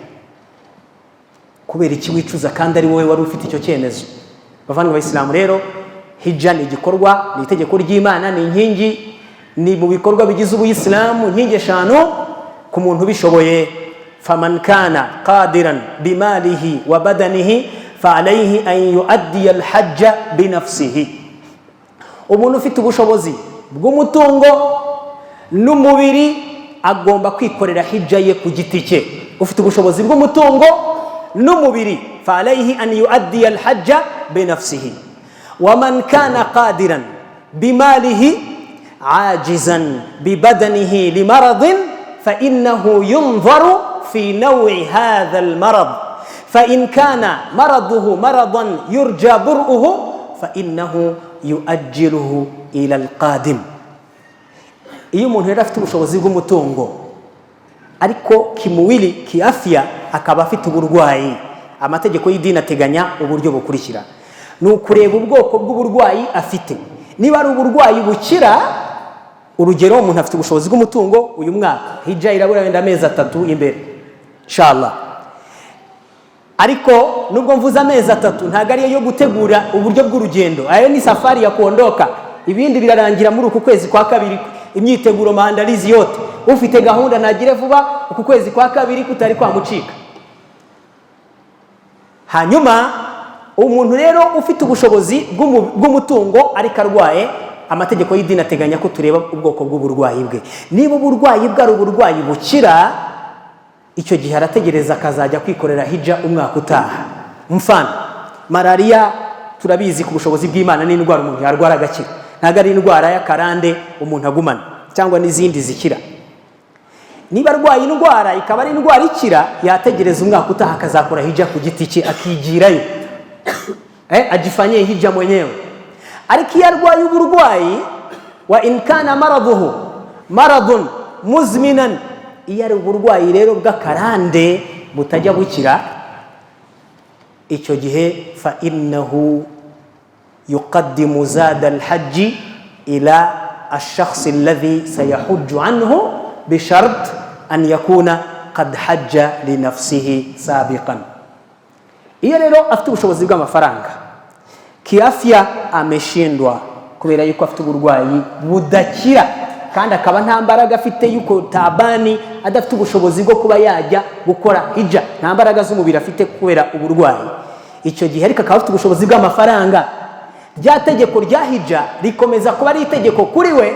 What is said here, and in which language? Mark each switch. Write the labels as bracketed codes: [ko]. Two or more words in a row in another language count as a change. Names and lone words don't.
[rw] Kubera iki wicuza kandi ari wowe wari ufite icyo cyemezo. Bavandimwe b'Islam, rero hijja ni igikorwa, ni itegeko ry'Imana, ni inkingi, ni mu bikorwa bigize ubuyisilamu, inkingi eshanu ku muntu bishoboye. [ar] فمن كان قادرا بماله وبدنه فعليه أن يؤدي الحج بنفسه. [rw] Umuntu ufite ubushobozi bw'umutungo n'umubiri agomba kwikorera hijja ye ku giti cye. Ufite ubushobozi bw'umutungo n'umubiri [ar] فعليه أن يؤدي الحج بنفسه. ومن كان قادرا بماله عاجزا ببدنه لمرض فإنه ينظر في نوع هذا المرض فإن كان مرضه مرضا يرجى برؤه فإنه يؤجله إلى القادم. [rw] Iyo umuntu yari afite ubushobozi bw'umutungo ariko [sw] kimuwili kiafya [rw] akaba afite uburwayi, amategeko y'idini ateganya uburyo bukurikira. Ni ukureba ubwoko bw'uburwayi afite. Niba ari uburwayi bukira, urugero umuntu afite ubushobozi bw'umutungo uyu mwaka hijja irabura wenda amezi 3 imbere inshallah, ariko nubwo mvuza amezi 3 ntago ari yo gutegura uburyo bw'urugendo, ayo ni [sw] safari ya kuondoka, [rw] ibindi birarangira muri uku kwezi kwa kabiri, imyiteguro [sw] maandalizi yote. [rw] Ufite gahunda nagire vuba uku kwezi kwa kabiri kutari kwa mucika. Hanyuma umuntu rero ufite ubushobozi bw'umutungo ariko arwaye, amategeko y'idini ateganya ko tureba ubwoko bw'uburwayi bwe. Niba uburwayi bwe ari uburwayi bukira, icyo gihe arategereza akazajya kwikorera hijja umwaka utaha. Mfano malaria turabizi ku bushobozi bw'Imana ni indwara umuntu yarwara agakira, ntago ari indwara y'akarande umuntu agumana cyangwa n'izindi zikira. Niba arwaye indwara ikaba ari indwara ikira, yategereza umwaka utaha akazakora hijja ku giti cye akigirayo, [sw] ajifanyie hijja mwenyewe. [rw] Ariko iyo arwaye uburwayi, [ar] وإن كان مرضه مرضا مزمنا, [rw] iyo ari uburwayi rero bw'akarande butajya bukira, icyo gihe [ar] فإنه يقدم زاد الحج إلى الشخص الذي سيحج عنه بشرط أن يكون قد حج لنفسه سابقا. [rw] Iyo rero afite ubushobozi bw'amafaranga, [sw] kiafya ameshindwa [rw] kubera yuko afite uburwayi budakira kandi akaba nta mbaraga afite yuko tabani adafite ubushobozi bwo kuba yajya gukora hija, nta mbaraga z'umubiri afite kubera uburwayi, icyo gihe ariko akaba afite ubushobozi bw'amafaranga, rya tegeko rya hija rikomeza kuba ari itegeko kuri we.